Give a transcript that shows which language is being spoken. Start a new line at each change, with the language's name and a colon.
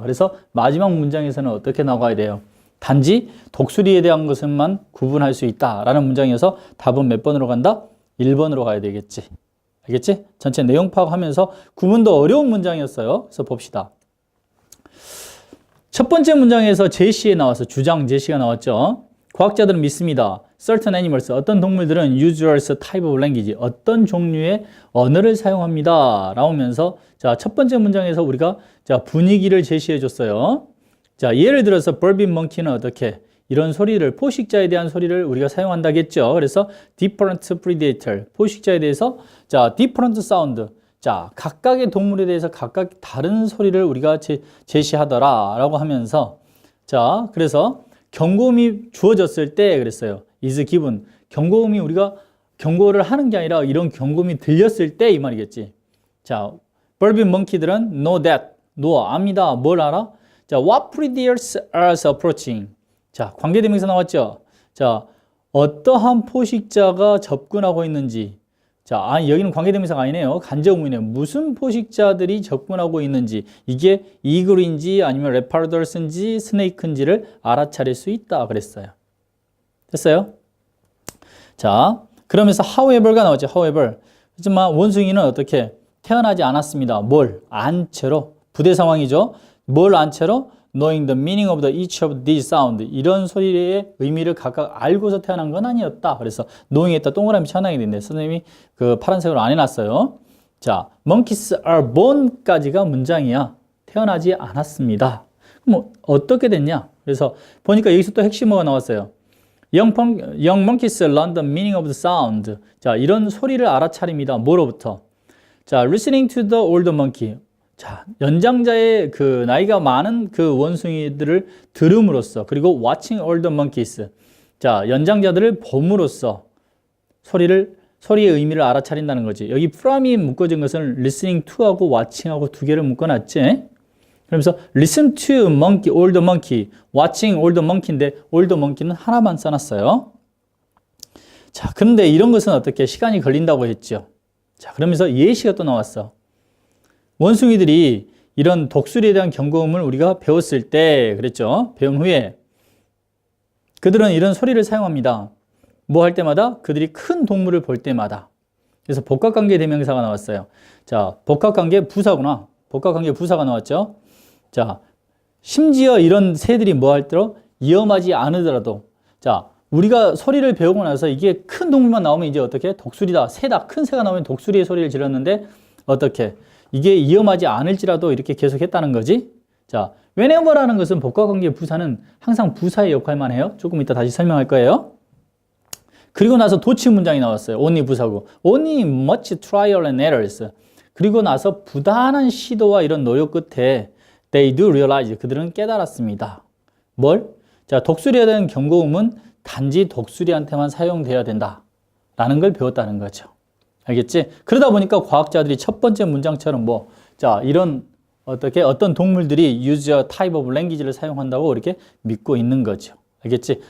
Korean: 그래서 마지막 문장에서는 어떻게 나가야 돼요? 단지 독수리에 대한 것만 구분할 수 있다라는 문장이어서 답은 몇 번으로 간다? 1번으로 가야 되겠지. 알겠지? 전체 내용 파악하면서 구분도 어려운 문장이었어요. 그래서 봅시다. 첫 번째 문장에서 제시에 나와서 주장 제시가 나왔죠. 과학자들은 믿습니다.
English: Certain animals,
Korean: 어떤 동물들은
English: use a type of language,
Korean: 어떤 종류의 언어를 사용합니다. 라오면서 자, 첫 번째 문장에서 우리가 자, 분위기를 제시해 줬어요. 자, 예를 들어서 verbit monkey는 어떻게? 이런 소리를, 포식자에 대한 소리를 우리가 사용한다겠죠. 그래서
English: different predator,
Korean: 포식자에 대해서 자,
English: different sound,
Korean: 자, 각각의 동물에 대해서 각각 다른 소리를 우리가 제시하더라 라고 하면서 자, 그래서 경고음이 주어졌을 때 그랬어요.
English: is given,
Korean: 경고음이 우리가 경고를 하는 게 아니라 이런 경고음이 들렸을 때 이 말이겠지. 자, verbit monkey들은
English: know that, know,
Korean: 압니다. 뭘 알아?
English: 자, what predators are approaching.
Korean: 자, 관계대명사 나왔죠? 자, 어떠한 포식자가 접근하고 있는지. 자, 여기는 관계대명사가 아니네요. 간접문이네요. 무슨 포식자들이 접근하고 있는지. 이게 이글인지 아니면 레파르더스인지 스네이크인지를 알아차릴 수 있다 그랬어요. 됐어요? 자, 그러면서 however가 나왔죠.
English: however.
Korean: 하지만 원숭이는 어떻게? 태어나지 않았습니다. 뭘? 안 채로. 부대 상황이죠. 뭘 안 채로?
English: knowing the meaning of each of these sound.
Korean: 이런 소리의 의미를 각각 알고서 태어난 건 아니었다. 그래서 knowing에다 동그라미 쳐놔야 되는데 선생님이 그 파란색으로 안 해놨어요. 자, monkeys are born까지가 문장이야. 태어나지 않았습니다. 그럼 어떻게 됐냐? 그래서 보니까 여기서 또 핵심어가 나왔어요.
English: Young monkeys learn the meaning of the sound.
Korean: 자, 이런 소리를 알아차립니다. 뭐로부터? 자,
English: listening to the older monkey.
Korean: 자, 연장자의 그 나이가 많은 그 원숭이들을 들음으로써 그리고
English: watching older monkeys.
Korean: 자, 연장자들을 봄으로써 소리의 의미를 알아차린다는 거지. 여기 from이 묶어진 것은 listening to하고 watching하고 두 개를 묶어놨지. 그러면서
English: listen to monkey, older monkey, watching older monkey인데 older monkey는
Korean: 하나만 써놨어요. 자, 그런데 이런 것은 어떻게 시간이 걸린다고 했죠. 자, 그러면서 예시가 또 나왔어. 원숭이들이 이런 독수리에 대한 경고음을 우리가 배웠을 때 그랬죠. 배운 후에 그들은 이런 소리를 사용합니다. 뭐 할 때마다? 그들이 큰 동물을 볼 때마다. 그래서 복합관계 대명사가 나왔어요. 자, 복합관계 부사구나. 복합관계 부사가 나왔죠. 자, 심지어 이런 새들이 뭐 할 때로 위험하지 않으더라도 자, 우리가 소리를 배우고 나서 이게 큰 동물만 나오면 이제 어떻게? 독수리다, 새다. 큰 새가 나오면 독수리의 소리를 질렀는데 어떻게? 이게 위험하지 않을지라도 이렇게 계속 했다는 거지. 자, whenever라는 것은 복합관계 부사는 항상 부사의 역할만 해요. 조금 이따 다시 설명할 거예요. 그리고 나서 도치 문장이 나왔어요. only 부사고.
English: only much trial and errors.
Korean: 그리고 나서 부단한 시도와 이런 노력 끝에
English: they do realize.
Korean: 그들은 깨달았습니다. 뭘? 자, 독수리에 대한 경고음은 단지 독수리한테만 사용돼야 된다. 라는 걸 배웠다는 거죠. 알겠지? 그러다 보니까 과학자들이 첫 번째 문장처럼 자, 이런 어떤 동물들이
English: use a type of language
Korean: 를 사용한다고 이렇게 믿고 있는 거죠. 알겠지?